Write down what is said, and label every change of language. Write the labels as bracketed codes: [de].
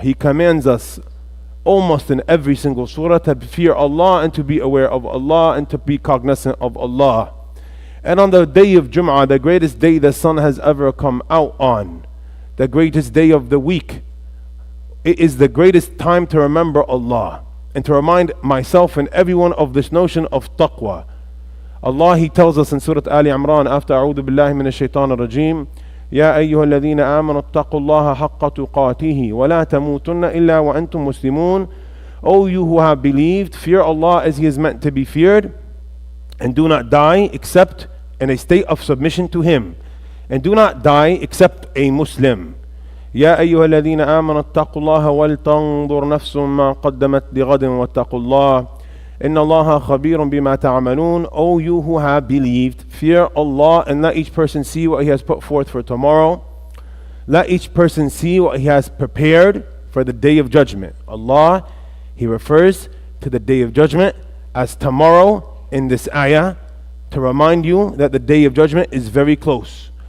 [en] He commands us almost in every single surah to fear Allah and to be aware of Allah and to be cognizant of Allah. And on the day of Jum'ah, the greatest day the sun has ever come out on, the greatest day of the week, it is the greatest time to remember Allah and to remind myself and everyone of this notion of taqwa. Allah, He tells us in Surah Ali Imran after [ar] أعوذ بالله من الشيطان الرجيم يا أيها الذين آمنوا اتقوا الله حق تقاته ولا تموتن إلا وأنتم مسلمون. [en] O you who have believed, fear Allah as He is meant to be feared, and do not die except in a state of submission to Him. and do not die except a Muslim. [ar] يا أيها الذين آمنوا اتقوا الله ولتنظر نفس ما قدمت لغد واتقوا الله إن الله خبير بما تعملون. [en] O you who have believed, fear Allah and let each person see what he has put forth for tomorrow. Let each person see what he has prepared for the day of judgment. Allah, he refers to the day of judgment as tomorrow in this ayah to remind you that the day of judgment is very close.